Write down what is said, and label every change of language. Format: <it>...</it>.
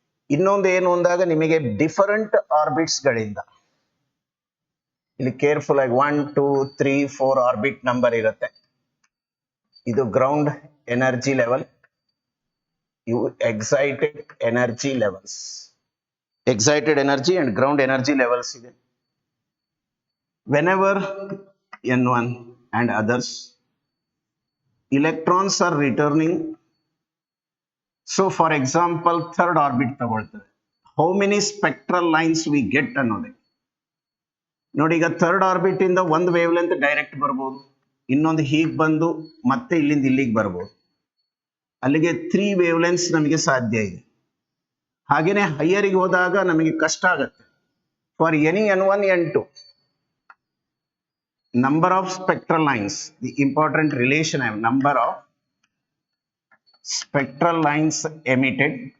<kn>ಇನ್ನೊಂದು ಏನು ಅಂದಾಗ ನಿಮಗೆ ಡಿಫರೆಂಟ್ ಆರ್ಬಿಟ್ಸ್ ಗಳಿಂದ ಇಲ್ಲಿ ಕೇರ್ಫುಲ್ ಆಗಿ 1, 2, 3, 4 ಆರ್ಬಿಟ್ ನಂಬರ್ ಇರುತ್ತೆ. ಇದು ಗ್ರೌಂಡ್ ಎನರ್ಜಿ ಲೆವೆಲ್, ಇವು excited energy levels. Excited energy and ground energy levels ಇದೆ.</kn> <en>whenever N1 and others electrons are returning. So for example third orbit</en> <kn>ತಗೊಳ್ತದೆ.</kn> <en>How many spectral lines we get</en> <kn>ಅನ್ನೋದೇ ನೋಡಿ. ಈಗ third orbit ಇಂದ ಒಂದು wave length direct ಬರ್ಬೋದು, ಇನ್ನೊಂದು ಹೀಗೆ ಬಂದು ಮತ್ತೆ ಇಲ್ಲಿಂದ ಇಲ್ಲಿಗೆ ಬರ್ಬೋದು. ಅಲ್ಲಿಗೆ 3 ವೇವ್ ಲೆಂತ್ಸ್ ನಮಗೆ ಸಾಧ್ಯ ಇದೆ. ಹಾಗೇನೆ ಹೈಯರಿಗೆ ಹೋದಾಗ ನಮಗೆ ಕಷ್ಟ ಆಗುತ್ತೆ.</kn> <en>for any N1, N2 number of spectral lines, the important relation I have, number of spectral lines emitted</en>